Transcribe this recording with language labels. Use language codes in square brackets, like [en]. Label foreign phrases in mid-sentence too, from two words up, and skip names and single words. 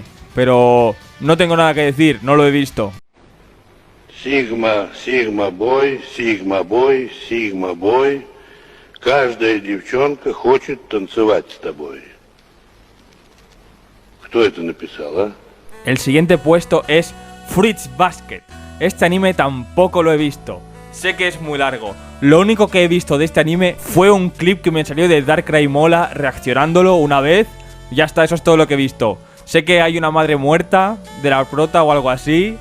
[es] Pero no tengo nada que decir, no lo he visto. [en] Sigma, Sigma Boy, Sigma Boy, Sigma Boy. [ru] Каждая девчонка хочет танцевать с тобой. Кто это написал, а? [es] El siguiente puesto es Fruits Basket. Este anime tampoco lo he visto. Sé que es muy largo. Lo único que he visto de este anime fue un clip que me salió de Darkrai Mola reaccionándolo una vez. Ya está, eso es todo lo que he visto. Sé que hay una madre muerta de la prota o algo así.